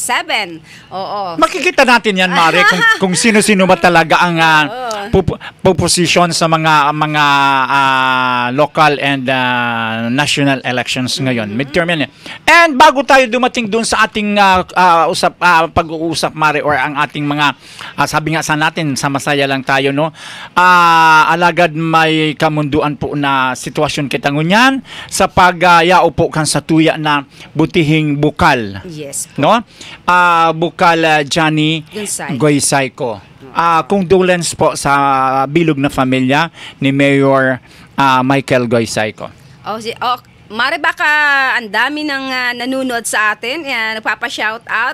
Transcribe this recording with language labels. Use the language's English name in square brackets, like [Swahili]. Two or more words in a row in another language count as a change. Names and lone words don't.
[Filipino] Makikita natin yan, Mare, kung sino-sino ba talaga ang puposisyon sa mga [English] local and national elections [Filipino] ngayon. Midterm yan. And bago tayo dumating doon sa ating pag-uusap, Mare, or ang ating mga sabi nga sa natin, sa masaya lang tayo, no? [Bikol] Alagad may kamunduan po na sitwasyon kita ngunyan sa pagyao po kan sa tuya na butihing bukal. [Filipino] Yes po. [Bikol] No? Bukal Johnny Goysayco. [Filipino] Condolence po sa bilog na pamilya ni Mayor Michael Goysayco. Mare, baka ang dami ng nanonood sa atin, nagpapa-shout out.